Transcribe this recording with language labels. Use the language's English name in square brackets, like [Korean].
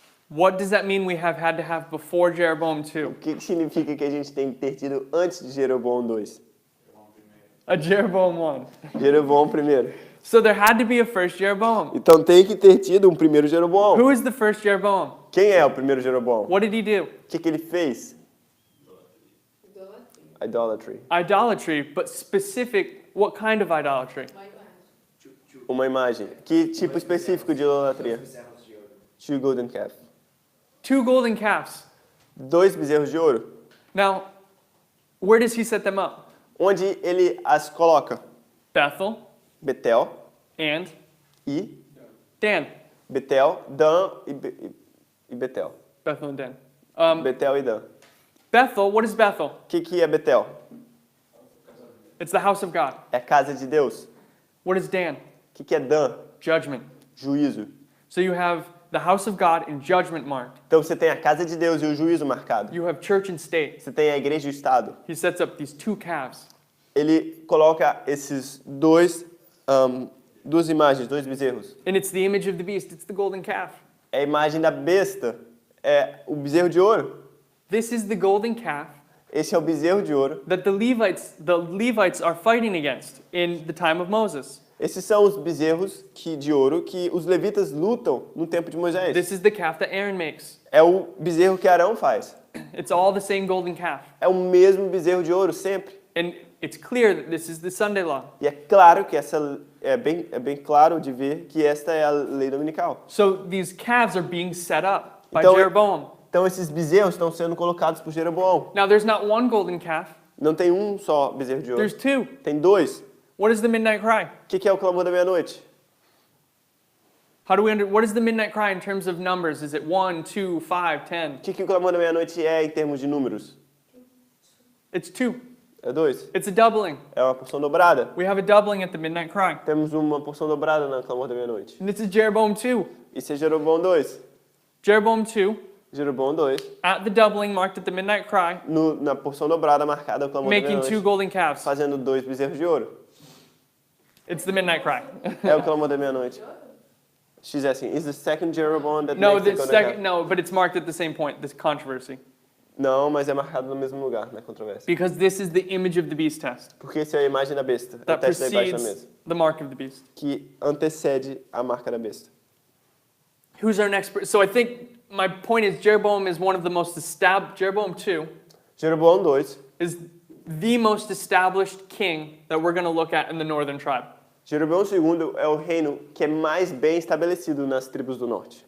[English] what does that mean we have had to have before Jeroboam [Portuguese] o [English] 2? [Portuguese] que significa que a gente tem que ter tido antes de Jeroboão II? [English] A Jeroboam 1. [Portuguese] Jeroboão I. [English] So there had to be a first Jeroboam. [Portuguese] Então tem que ter tido um primeiro Jeroboão. [English] Who is the first Jeroboam? [Portuguese] Quem é o primeiro Jeroboão? [English] What did he do? [Portuguese] O que ele fez? [English] Idolatry. Idolatry, but specific, what kind of idolatry? [Portuguese] Uma imagem. Que tipo específico de idolatria? bezerros de ouro. [English] 2 golden calves. 2 golden calves. [Portuguese] 2 bezerros de ouro. [English] Now, where does he set them up? [Portuguese] Onde ele as coloca? [English] Bethel [Portuguese] Betel [English] and [Portuguese] e [English] Dan. [Portuguese] Betel, Dan e Betel. [English] Bethel and Dan. [Portuguese] Betel e Dan. [English] Bethel, what is Bethel? [Portuguese] O que é Betel? [English] It's the house of God. [Portuguese] É a casa de Deus. [English] What is Dan? [Portuguese] O que é Dan? [English] Judgment. [Portuguese] Juízo. [English] So you have the house of God and judgment marked. [Portuguese] Então você tem a casa de Deus e o juízo marcado. [English] You have church and state. [Portuguese] Você tem a igreja e o Estado. [English] He sets up these 2 calves. [Portuguese] Ele coloca esses duas imagens, 2 bezerros. [English] And it's the image of the beast. It's the golden calf. [Portuguese] É a imagem da besta, é o bezerro de ouro. [English] This is the golden calf [Portuguese] Esse é o bezerro de ouro. [English] that the Levites are fighting against in the time of Moses. [Portuguese] Esses são os bezerros de ouro que os levitas lutam no tempo de Moisés. [English] This is the calf that Aaron makes. [Portuguese] É o bezerro que Arão faz. [English] It's all the same golden calf. [Portuguese] É o mesmo bezerro de ouro sempre. [English] And it's clear that this is the Sunday law. [Portuguese] E é claro que essa é bem claro de ver que esta é a lei dominical. [English] So these calves are being set up by [Portuguese] Então, [English] Jeroboam. [Portuguese] Então esses bezerros estão sendo colocados por Jeroboão. [English] Now there's not one golden calf, [Portuguese] Não tem um só bezerro de ouro. [English] there's 2. [Portuguese] Tem 2. [English] What is the midnight cry? [Portuguese] O que é o clamor da meia-noite? [English] What is the midnight cry in terms of numbers? Is it 1, 2, 5, 10? [Portuguese] O que o clamor da meia-noite é em termos de números? [English] It's 2. [Portuguese] É 2. [English] It's a doubling. [Portuguese] É uma porção dobrada. [English] We have a doubling at the midnight cry. [Portuguese] Temos uma porção dobrada no clamor da meia-noite. [English] And this is Jeroboam 2. [Portuguese] Isso é Jeroboão 2. [English] Jeroboam 2, [Portuguese] Jeroboão 2. [English] at the doubling marked at the midnight cry, [Portuguese] Na porção dobrada marcada no clamor da [English] making 2 [Portuguese] meia-noite. [English] golden calves. [Portuguese] Fazendo 2 bezerros de ouro. [English] It's the midnight cry. [Portuguese] É o clamor da meia-noite. [English] She's asking, is the second Jeroboam that No, makes the the golden second, calf? no, but it's marked at the same point, this controversy. [Portuguese] Não, mas é marcado no mesmo lugar, na controvérsia. [English] Because this is the image of the beast test [Portuguese] Porque essa é a imagem da besta. É o [English] that [Portuguese] teste da imagem da [English] precedes [Portuguese] mesa. [English] the mark of the beast. [Portuguese] Que antecede a marca da besta. [English] Who's our next? So I think my point is Jeroboam is one of the most established, Jeroboam 2 [Portuguese] Jeroboão 2. [English] is the most established king that we're going to look at in the northern tribe. [Portuguese] Jeroboão II é o reino que é mais bem estabelecido nas tribos do norte.